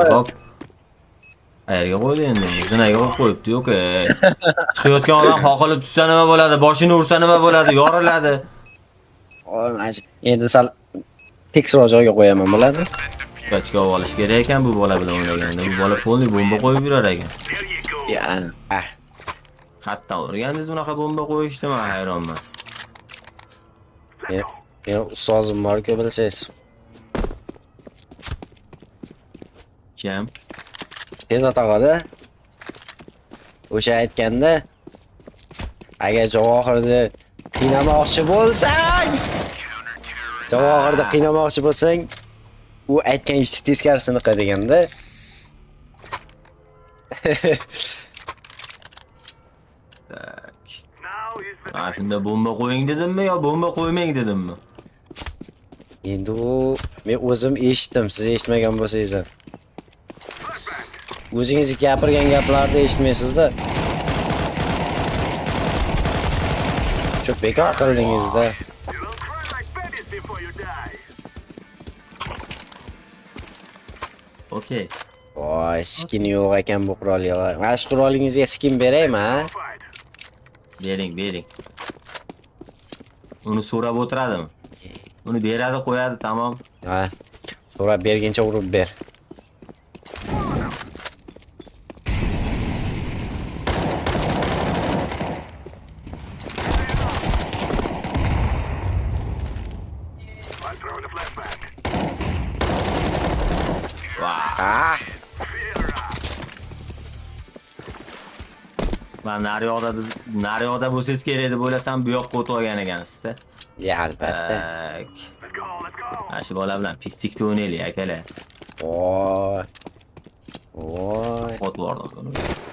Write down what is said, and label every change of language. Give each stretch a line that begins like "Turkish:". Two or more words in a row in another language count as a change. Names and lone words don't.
Uzbek: Hop. Qayerga qo'ydi endi? Zinaga qo'yibdi, yo'q. Chiqayotgan odam qoqilib tushsa nima bo'ladi? Boshini ursa nima bo'ladi? Yoriladi. Endi sal tekisroq joyga qo'yaman, bo'ladi? Kachga olish kerak ekan bu bola bilan o'ynaganda. Bu bola polni bomba qo'yib yurar ekan.
English: There you go. Ya.
Uzbek: Qatdan o'rgandingiz bunaqa bomba qo'yishni, men hayronman. Men ustozim bor-ku, bilsangiz. Kim? Tez otog'ada o'sha aytganda agar Javohirni qiynamoqchi bo'lsang, Javohirni qiynamoqchi bo'lsang, u aytgan ishni teskarisini qil deganda.
Russian: Tak.
English: Now is the
Uzbek: Ha, shunda bomba qo'ying dedimmi yo bomba qo'ymang dedimmi? Endi u men o'zim eshitdim, siz eshitmagan bo'lsangiz ham. O'zingiz gapirgan gaplarni eshitmaysiz-da. Shu bekor qildingiz-da.
English: you'll cry like babies before you die. Okey.
Uzbek: Voy, skin yo'q ekan bu qurolga. Mana shu qurolingizga skin beraymi, ha?
English: Fight.
Uzbek: Bering. Uni so'rab o'tiradimi? Uni beradi, qo'yadi, tamom. Ha. So'rab berguncha urib ber.
English: I'm throwing a flashback. Vay. Ah,
Uzbek: Men naryoqda bo'lsangiz kerak deb o'ylasam, bu yoqqa o'tib olgan ekansizda. ya albatta.
Russian: Tak.
English: Let's go, let's go.
Uzbek: Mana shu bola bilan pislikda o'ynaylik, akalar. Voy. Voy. Otib yubordim uni.